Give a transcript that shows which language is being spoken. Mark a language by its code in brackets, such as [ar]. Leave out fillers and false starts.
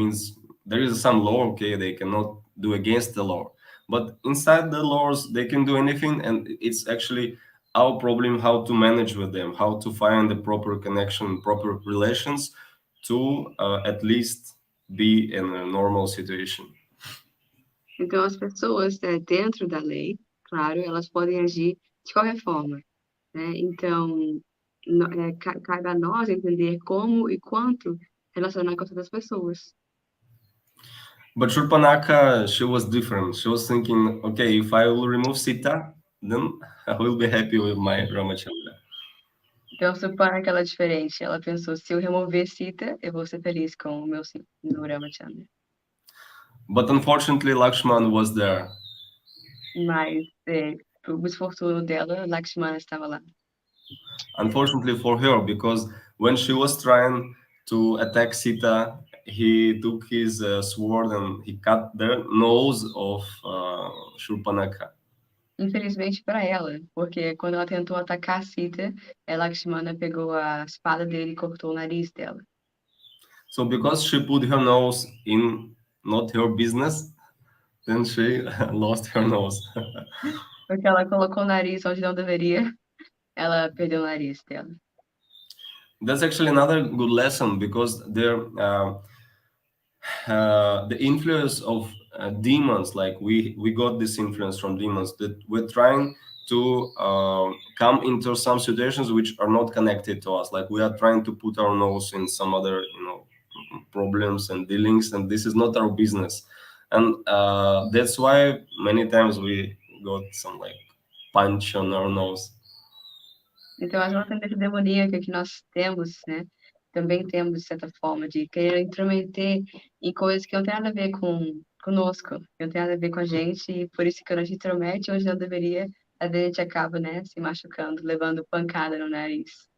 [en] Means there is some law, okay, they cannot do against the law. But inside the laws, they can do anything, and it's actually our problem how to manage with them, how to find the proper connection, proper relations to at least be in a normal situation. [pt] Então, as pessoas dentro da lei, claro, elas podem agir de qualquer forma, né? Então, cabe a nós entender como e quanto relacionar com outras pessoas. [en] But Shurpanakha, she was different. She was thinking, okay, if I will remove Sita, then I will be happy with my Ramachandra. [pt] Então, Supana, aquela diferente, ela pensou, se eu remover Sita, eu vou ser feliz com o meu Ramachandra. [en] But unfortunately, Lakshman was there. [pt] Mas, pro desfortuno dela, Lakshmana estava lá. [en] Unfortunately for her, because when she was trying to attack Sita, he took his sword and he cut the nose of Shurpanakha. [pt] Infelizmente para ela, porque quando ela tentou atacar Sita, Lakshmana pegou a espada dele e cortou o nariz dela. [en] So because she put her nose in not her business, then she lost her nose. [pt] Porque ela colocou o nariz onde não deveria, ela perdeu o nariz dela. [en] That's actually another good lesson, because the influence of demons, like we got this influence from demons, that we're trying to come into some situations which are not connected to us, like we are trying to put our nose in some other problems and dealings, and this is not our business. And that's why many times we got some like punch on our nose. [pt] Então, a nossa tendência demoníaca que nós temos, né, também temos, de certa forma, de querer intrometer em coisas que não tem nada a ver conosco, que não tem nada a ver com a gente, e por isso que quando a gente intromete onde não deveria, às vezes a gente acaba, né, se machucando, levando pancada no nariz.